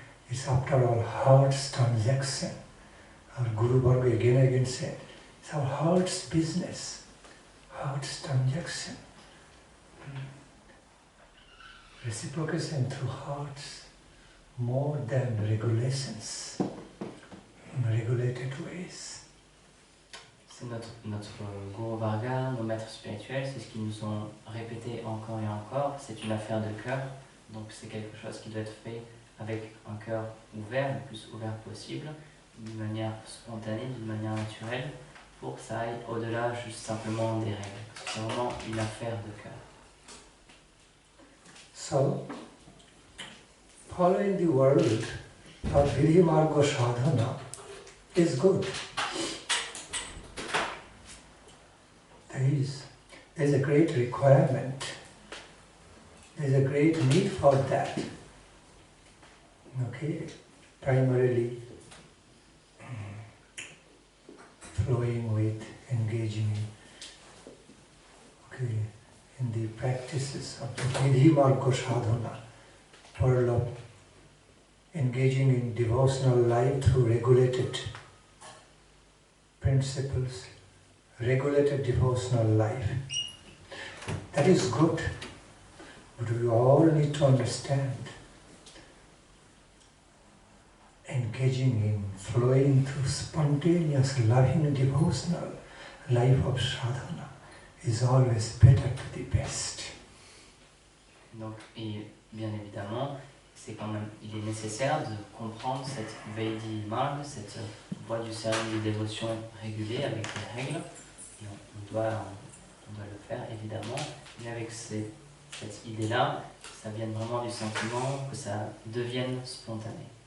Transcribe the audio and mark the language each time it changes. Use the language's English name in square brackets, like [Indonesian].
[English] It's after all heart's transaction. Our Guru Varga again and again said, it's our heart's business, heart's transaction. Reciprocation through hearts more than regulations, in regulated ways. [French] C'est notre Guru Varga, nos maîtres spirituels, c'est ce qu'ils nous ont répété encore et encore. C'est une affaire de cœur, donc c'est quelque chose qui doit être fait avec un cœur ouvert, le plus ouvert possible, d'une manière spontanée, d'une manière naturelle, pour que ça aille au-delà juste simplement des règles. C'est vraiment une affaire de cœur. [English] So, following the world of Vidhi Marga Sadhana is good. There is a great requirement. There is a great need for that. Okay, primarily flowing with, engaging in the practices of the Vidhi Marga Sadhana, world of engaging in devotional life through regulated principles, regulated devotional life. That is good, but we all need to understand engaging in, flowing through spontaneous, loving, devotional life of sadhana is always better to the best. [French] Donc, et bien évidemment, c'est quand même, il est nécessaire de comprendre cette Vaidhi Marg, cette voie du service de dévotion régulée avec les règles. Et on doit le faire évidemment, mais avec cette idée-là, ça vienne vraiment du sentiment, que ça devienne spontané.